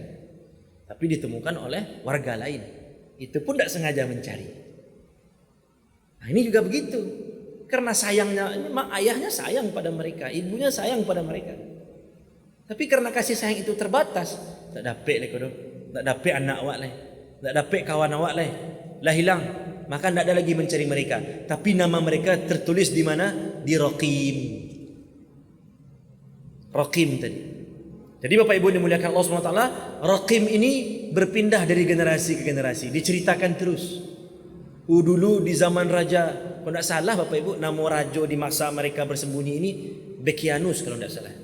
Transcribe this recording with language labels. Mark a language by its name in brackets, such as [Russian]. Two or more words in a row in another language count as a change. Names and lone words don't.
[Indonesian] Tapi ditemukan oleh warga lain. Itu pun tak sengaja mencari. Nah, ini juga begitu. Karena sayangnya, ayahnya sayang pada mereka, ibunya sayang pada mereka. Tapi karena kasih sayang itu terbatas, tak dapat leh kodoh, tak dapat anak awak leh, tak dapat kawan awak leh, lah hilang. Maka tak ada lagi mencari mereka. Tapi nama mereka tertulis di mana? Di Raqim. Raqim tadi. Jadi Bapak Ibu dimuliakan Allah SWT, Raqim ini berpindah dari generasi ke generasi. Diceritakan terus. Dulu di zaman Raja, kalau tidak salah Bapak Ibu, nama raja di masa mereka bersembunyi ini Bekianus kalau tidak salah.